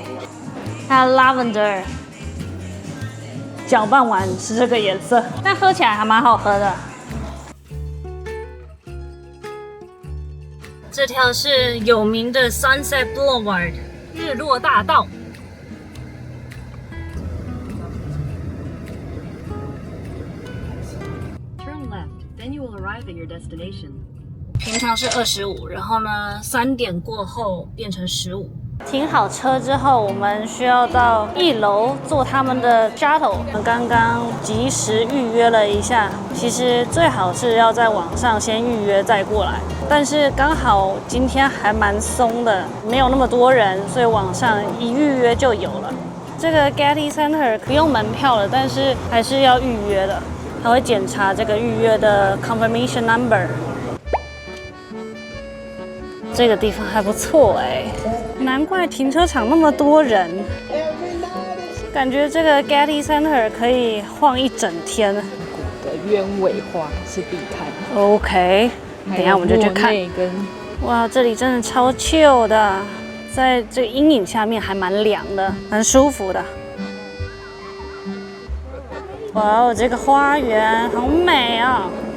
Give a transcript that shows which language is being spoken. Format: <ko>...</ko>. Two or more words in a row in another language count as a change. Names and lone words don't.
<zh>它 Lavender 攪拌完是這個顏色，但喝起來還蠻好喝的。這條是有名的 Sunset Boulevard 日落大道。</zh> <en>Turn left, then you will arrive at your destination.</en> <zh>平常是25，然後呢，3點過後變成15。停好車之後，我們需要到1樓坐他們的 shuttle。我們剛剛及時預約了一下，其實最好是要在網上先預約再過來。但是剛好今天還蠻鬆的，沒有那麼多人，所以網上一預約就有了。這個 Getty Center 不用門票了，但是還是要預約的，還會檢查這個預約的</zh> <en>confirmation number。</en> <zh>這個地方還不錯哎，難怪停車場那麼多人，感覺這個 Getty Center 可以晃一整天。的鳶尾花是必看。 OK。等一下我們就去看。哇，這裡真的超 chill 的，在這個陰影下面還蠻涼的，蠻舒服的。哇哦，這個花園好美啊！</zh>